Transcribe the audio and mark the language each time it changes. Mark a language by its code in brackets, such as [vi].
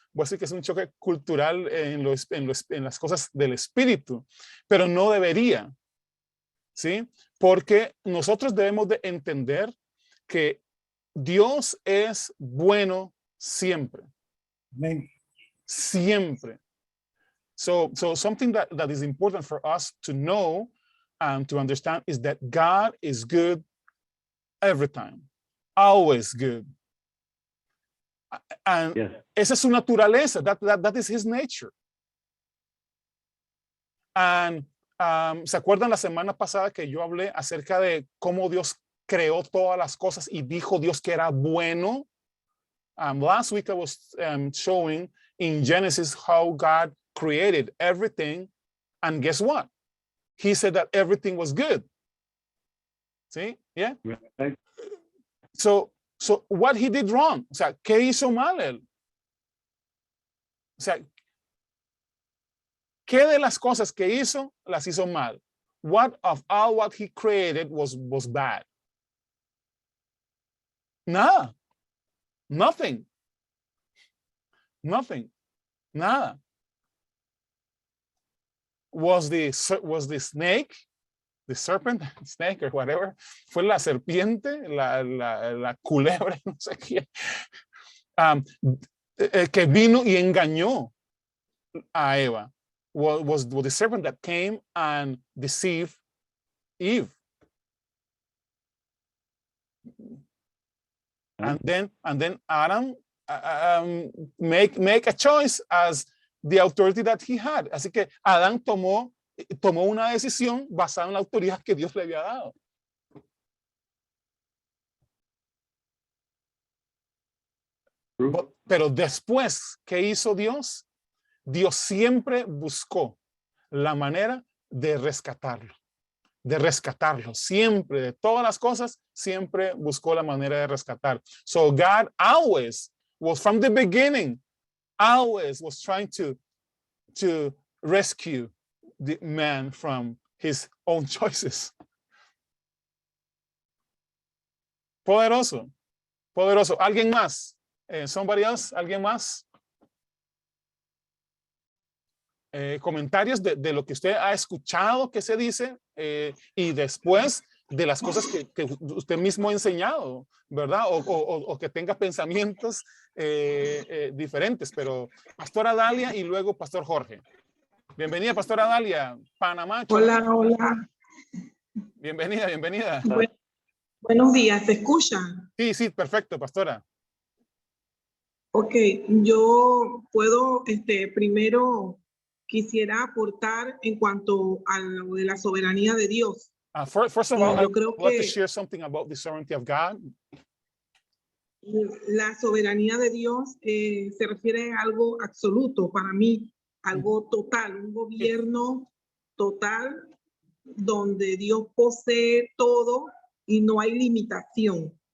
[es] Voy a decir que es un choque cultural en las cosas del espíritu, pero no debería, ¿sí? Porque nosotros debemos de entender que Dios es bueno siempre. Amén. Siempre. [en] So something that is important for us to know and to understand is that God is good every time, always good. And Yes. [es] esa es su naturaleza. [en] That is his nature. [es] And ¿se acuerdan la semana pasada que yo hablé acerca de cómo Dios creó todas las cosas y dijo Dios que era bueno? [en] Last week I was showing in Genesis how God created everything, and guess what? He said that everything was good. See? Yeah. Right. So what he did wrong? [es] O sea, ¿qué hizo mal él? O sea, ¿qué de las cosas que hizo las hizo mal? [en] What of all what he created was bad? [es] Nada. [en] Nothing. Nothing. [es] Nada. [en] Was the snake, the serpent, snake or whatever, [es] fue la serpiente, la culebra, no sé quién, que vino y engañó a Eva. [en] Was the serpent that came and deceived Eve. And then Adam make a choice as the authority that he had. [es] Así que Adán tomó una decisión basada en la autoridad que Dios le había dado. Pero después, ¿qué hizo Dios? Dios siempre buscó la manera de rescatarlo. Siempre, de todas las cosas, siempre buscó la manera de rescatar. [en] So God always was, from the beginning, always was trying to rescue the man from his own choices. [es] Poderoso. ¿Alguien más? [en] Somebody else? [es] ¿Alguien más? Comentarios de lo que usted ha escuchado que se dice y después de las cosas que usted mismo ha enseñado, ¿verdad? O que tenga pensamientos diferentes, pero Pastora Dalia y luego Pastor Jorge. Bienvenida, Pastora Dalia, Panamá. Hola, hola. Bienvenida. Buenos días, ¿se escucha? Sí, perfecto, Pastora. Ok, yo puedo, primero quisiera aportar en cuanto a lo de la soberanía de Dios. [en] First of all, [es] yo [en] I'd [es] creo [en] like to [es] que [en] share something about the sovereignty of God. [es] la soberanía de Dios se refiere a algo absoluto para mí, algo total, un gobierno total donde Dios posee todo y no hay limitación.